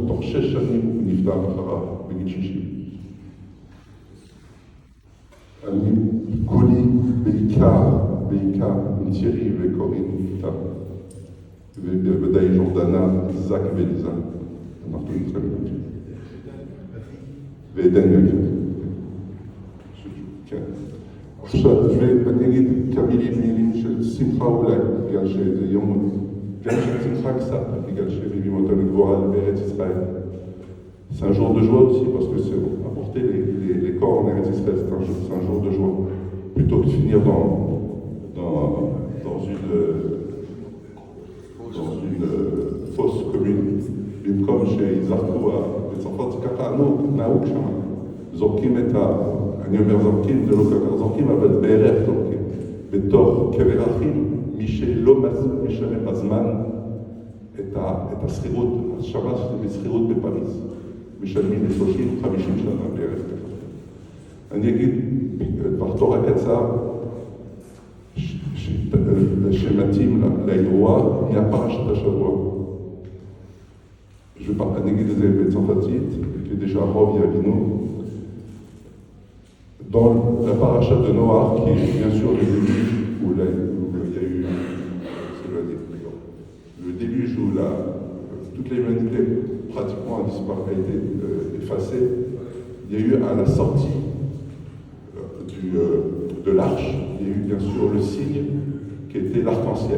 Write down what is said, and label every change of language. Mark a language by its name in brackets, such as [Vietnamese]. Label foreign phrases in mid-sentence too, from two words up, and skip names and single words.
[Hebrew] תוך 6 שנים הוא נפטר אחריו בגיל 60. אני כולי בעיקר עם תירי וקורין איתה, ובוודאי ג'ורדנה, זק וליזה, אנחנו איתכם. ועדן גם כן. עכשיו, ואני אגיד כמה מילים של שמחה אולי, בגלל שזה יום, גם של שמחה קצת, בגלל שמביאים אותנו גבוהה בארץ ישראל. [French] C'est un jour de joie aussi, parce que c'est apporter les corps en Eretz Israël, c'est un jour de joie. Plutôt que de finir dans une fosse commune. [Hebrew] במקום שיזרקו, בצרפת זה ככה נהוג שם. זורקים אני אומר זורקים, זה לא ככה זורקים, אבל בערך זורקים. בתוך קבר אחים, מי שלא משלם בזמן את השכירות, השמה שזה בשכירות בפריז. משלמים ל-30-50 שנה בערך ככה. אני אגיד דבר תורה קצר שמתאים לאירוע מהפרשת השבוע. אני אגיד את זה בצרפתית, כדי שהרוב יבינו. [French] Dans la paracha de Noah, qui est bien sûr le déluge où il y a eu le déluge où toute l'humanité pratiquement a été effacée, il y a eu à la sortie de l'arche, il y a eu bien sûr le signe qui était l'arc-en-ciel.